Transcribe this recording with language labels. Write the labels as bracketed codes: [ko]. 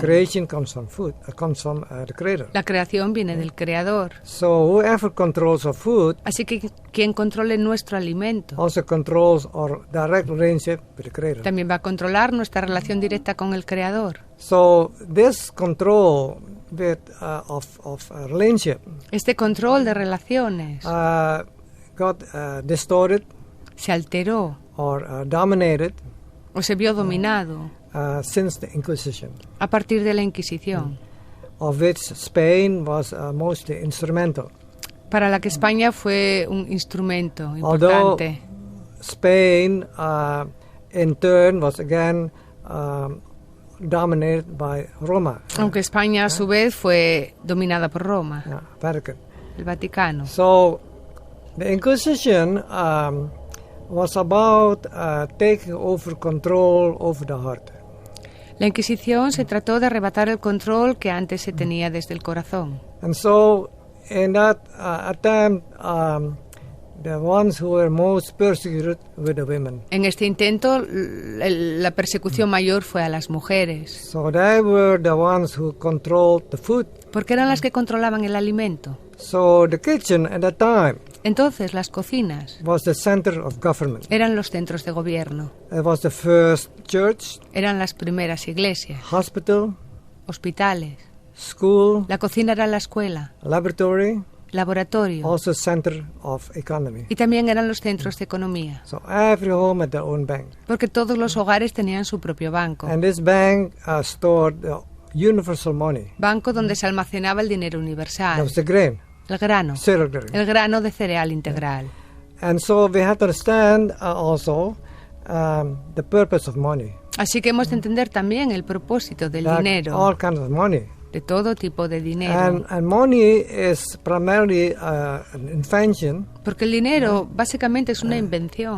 [en] Creation comes from food, comes from the Creator. [es] La creación viene del Creador. [en] So whoever controls our food [es] Así que quien controle nuestro alimento [en] also controls our direct relationship with the Creator. [es] también va a controlar nuestra relación directa con el Creador. [en] So this control with, of relationship [es] Este control de relaciones [en] got distorted [es] se alteró [en] or dominated [es] o se vio dominado [en] since the Inquisition, [es] a partir de la Inquisición, [en] of which Spain was mostly instrumental. [es] para la que España fue un instrumento [en] Although [es] importante. [en] Spain, in turn, was again dominated by Roma, [es] Aunque España a su vez fue dominada por Roma, [en] Vatican. [es] el Vaticano. [en] So the Inquisition was about taking over control over the heart. [es] La Inquisición se trató de arrebatar el control que antes se tenía desde el corazón. [en] And so in that attempt, the ones who were most persecuted were the women. [es] En este intento, la persecución mayor fue a las mujeres, [en] So they were the ones who controlled the food. [es] porque eran las que controlaban el alimento. [en] So the kitchen at that time [es] Entonces, las cocinas [en] was the center of government. [es] eran los centros de gobierno, [en] It was the first church, [es] eran las primeras iglesias, [en] hospital, [es] hospitales. [en] school, [es] La cocina era la escuela, [en] laboratory, [es] laboratorio, [en] also center of economy. [es] y también eran los centros de economía, [en] So every home had their own bank. [es] porque todos los hogares tenían su propio banco. [en] And this bank stored the universal money. [es] Banco donde se almacenaba el dinero [en] That [es] universal, [en] was the grain, [es] el grano, [en] cereal grain. [es] el grano de cereal integral. [en] And so we have to understand also the purpose of money. [es] Así que hemos de entender también el propósito del [en] Like [es] dinero, [en] all kinds of money. [es] de todo tipo de dinero. [en] And money is primarily an invention [es] Porque el dinero básicamente es una invención